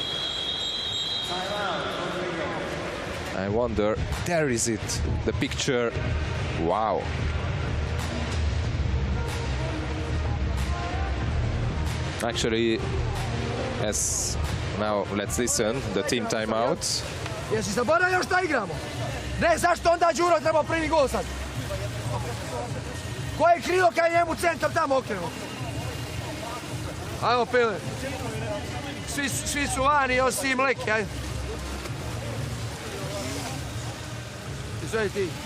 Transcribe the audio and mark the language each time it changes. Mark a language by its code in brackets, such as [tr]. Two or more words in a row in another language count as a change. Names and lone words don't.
[en] I wonder, there is it, the picture. Wow. Actually, as now let's listen, the team timeout. [hr] Jesi zaboravio šta igramo? Ne, zašto onda Đuro treba prvi gol sad? Koje krilo kad je njemu centar tamo okrenuo? Ajmo, Pile. Svi su vani, osim Leki, ajde. Izvedi ti.